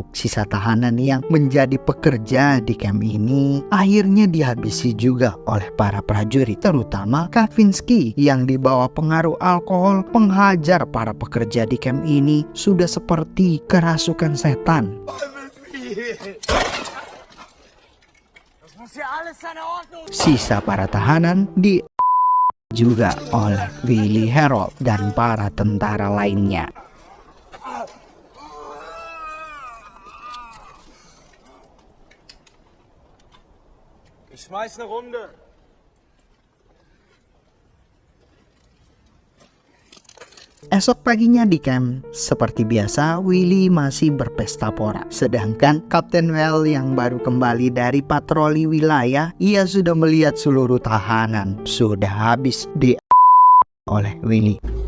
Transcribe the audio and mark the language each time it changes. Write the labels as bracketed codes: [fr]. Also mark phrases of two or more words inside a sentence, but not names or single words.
[id] Sisa tahanan yang menjadi pekerja di camp ini akhirnya dihabisi juga oleh para prajurit, terutama Kapinski yang dibawa pengaruh alkohol menghajar para pekerja di camp ini sudah seperti kerasukan setan. Sisa para tahanan juga oleh Willy Herold dan para tentara lainnya. [de] Ich schmeiß eine Runde. [id] Esok paginya di camp, seperti biasa Willy masih berpesta pora. Sedangkan Kapten Well yang baru kembali dari patroli wilayah, ia sudah melihat seluruh tahanan sudah habis oleh Willy.